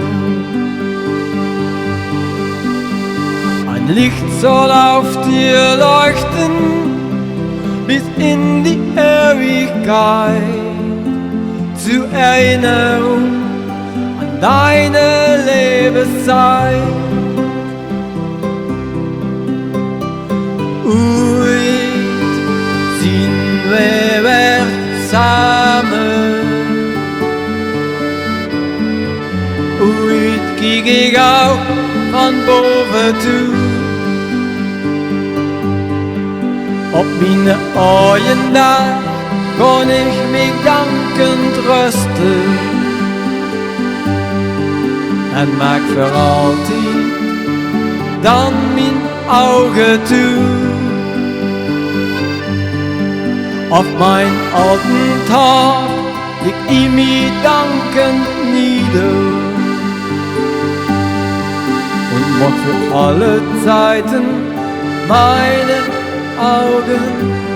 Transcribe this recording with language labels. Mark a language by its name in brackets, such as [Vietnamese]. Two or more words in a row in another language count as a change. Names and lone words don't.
[German] Ein Licht soll auf dir leuchten bis in die Ewigkeit, zur Erinnerung an deine Lebenszeit. [Dutch] Ooit zien we weer samen. Ooit kijk ik ook van boven toe. Op mijn oude dag kon ik mij dankend rusten en maak voor altijd dan mijn ogen toe. [German] Auf mein alten Tag leg ich mich dankend nieder und mach für alle Zeiten meine Augen